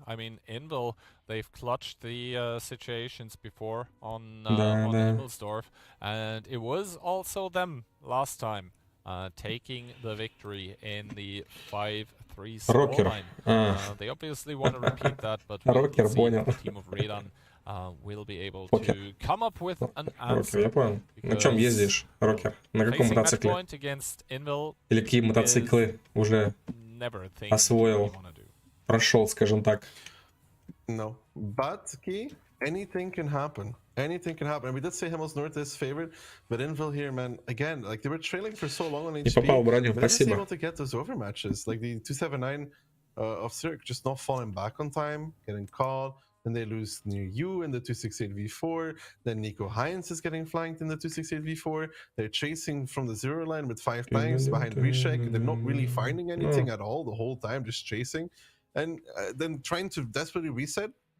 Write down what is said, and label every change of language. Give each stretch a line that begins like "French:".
English: I mean, Invil, they've clutched the situations before on Himmelsdorf, and it was also them last time. Taking the victory in the 5-3 scoreline. They obviously want to repeat that, but we'll see if the team of Redan will be able to come up with an answer.
Russian: Я понял. На чем ездишь, Рокер? На каком мотоцикле? Или какие мотоциклы уже освоил, прошел, скажем так?
English: No, but Key, anything can happen. Anything can happen. And we did say Himmels North is favored, but Invil here, man, again, like they were trailing for so long on HP, but they were able to get those overmatches. Like the 279 of Cirque just not falling back on time, getting caught, then they lose near you in the 268 V4, then Nico Heinz is getting flanked in the 268 V4, they're chasing from the 0 line with 5 tanks behind Reshek, they're not really finding anything at all the whole time, just chasing, and then trying to desperately reset.